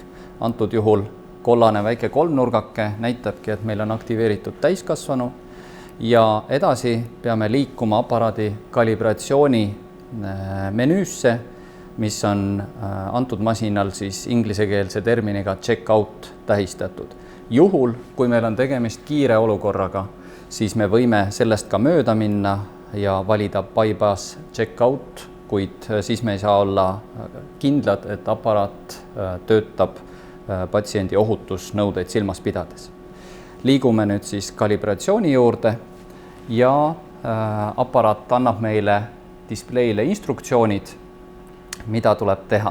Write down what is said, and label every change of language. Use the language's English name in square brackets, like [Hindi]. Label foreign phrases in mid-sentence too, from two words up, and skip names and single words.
[Estonian] Antud juhul kollane väike 3-nurgake näitabki, et meil on aktiveeritud täiskasvanu. Ja edasi peame liikuma aparaadi kalibratsiooni menüüsse, mis on antud masinal siis inglisekeelse terminiga check-out tähistatud. Juhul, kui meil on tegemist kiire olukorraga, siis me võime sellest ka mööda minna ja valida [English] bypass check-out, [Estonian] kuid siis me ei saa olla kindlad, et aparaat töötab patsiendi ohutusnõudeid silmas pidades. Liigume nüüd siis kalibratsiooni juurde ja aparaat annab meile displeile instruktsioonid, mida tuleb teha.